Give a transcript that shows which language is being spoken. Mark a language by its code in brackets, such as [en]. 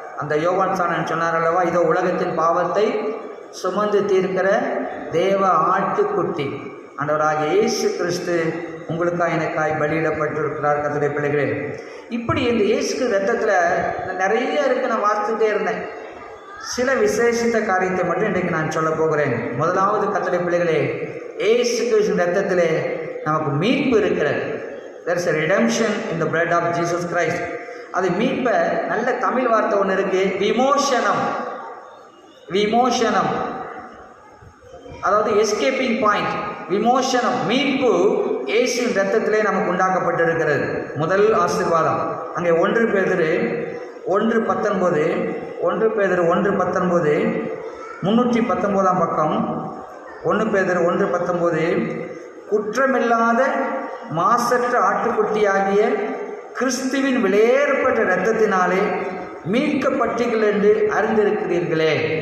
[ta] அந்த யோவான் ஸ்தானன் சொன்னார் அல்லவா, இதோ உலகத்தின் பாவத்தை சுமந்து தீர்க்கிற தேவ ஆட்டுக்குட்டி ஆண்டவராகிய இயேசு கிறிஸ்து உங்களுக்காக எனக்காய் பலியிடப்பட்டிருக்கிறார். கர்த்தருடைய பிள்ளைகளே, இப்படி இந்த இயேசு ரத்தத்தில் நிறைய இருக்குது. நான் வாசித்துட்டே இருந்தேன். சில விசேஷித்த காரியத்தை மட்டும் இன்றைக்கு நான் சொல்ல போகிறேன். முதலாவது கர்த்தருடைய பிள்ளைகளே, இயேசு கிறிஸ்து ரத்தத்திலே நமக்கு மீட்பு இருக்கிறது. [en] there is a redemption in the blood of Jesus Christ. [ta] அது மீட்ப நல்ல தமிழ் வார்த்தை ஒன்று இருக்கு, விமோசனம். விமோசனம் அதாவது [en] Escaping point. [ta] விமோசனம் மீட்பு இயேசுவின் இரத்தத்திலே நமக்கு உண்டாக்கப்பட்டிருக்கிறது. முதல் ஆசீர்வாதம் அங்கே 1 பேதுரு 1:19 1 பேதுரு 1:19 319 பக்கம் 1 பேதுரு 1:19 குற்றமில்லாத மாசற்ற ஆட்டுக்குட்டியாகிய கிறிஸ்துவின் விலையேறப்பட்ட இரத்தத்தினாலே மீட்கப்பட்டீர்கள் என்று அறிந்திருக்கிறீர்களே.